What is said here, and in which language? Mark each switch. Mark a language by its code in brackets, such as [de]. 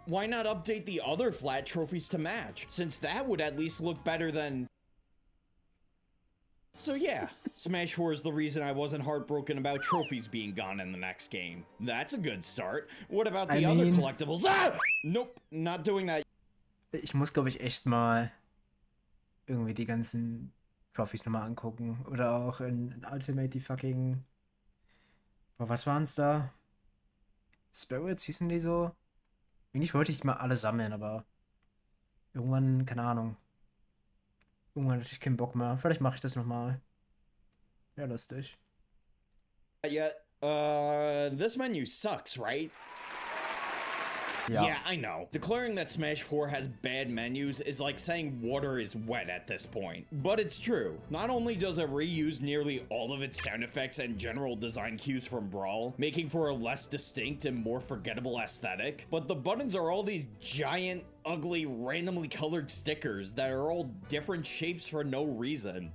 [en] Why not update the other flat trophies to match, since that would at least look better than... So yeah, Smash 4 is the reason I wasn't heartbroken about trophies being gone in the next game. That's a good start. What about the other collectibles? Ah! Nope, not doing that. [de] Ich muss, glaube ich, echt mal irgendwie die ganzen Trophies nochmal angucken. Oder auch in Ultimate die fucking... Oh, was waren's da? Spirits hießen die so? Eigentlich wollte ich mal alle sammeln, aber irgendwann, keine Ahnung. Irgendwann hatte ich keinen Bock mehr. Vielleicht mache ich das nochmal. Ja, lustig. [en] Yeah, this menu sucks, right? Yeah, I know. Declaring that Smash 4 has bad menus is like saying water is wet at this point. But it's true. Not only does it reuse nearly all of its sound effects and general design cues from Brawl, making for a less distinct and more forgettable aesthetic, but the buttons are all these giant, ugly, randomly colored stickers that are all different shapes for no reason.